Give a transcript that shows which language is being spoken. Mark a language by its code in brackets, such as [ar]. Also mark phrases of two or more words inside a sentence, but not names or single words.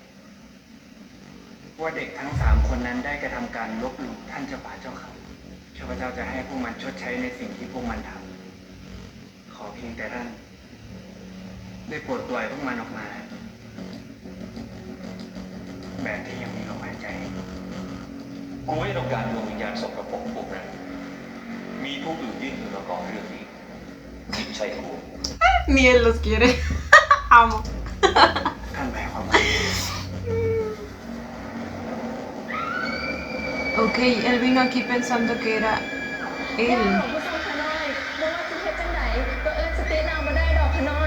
[th] ว่าเด็กทั้ง3 คนนั้นได้กระทำการลบหลู่ท่านเจ้าป่าเจ้าเขาข้าพเจ้าจะให้พวกมันชดใช้ในสิ่งที่พวกมันทำขอเพียงแต่ท่านได้โปรดปล่อยพวกมันออกมา แบบที่ยังมีลมหายใจกูไม่ต้องการดวงวิญญาณสกปรกพวกนั้นมีผู้อื่นยื่นมือมาก่อเรื่องนี้ยิ่งใช่กู [es] Ni él los quiere. Amo. [th] ท่านหมายความว่า [es] Ok, él vino aquí pensando que era [th] ย่า [es] él. [tts] ของผู้ทรงขน้อยบ่ว่าสิเฮ็ดจังไดก็เอิ้นสตินางบ่ได้ดอกขน้อย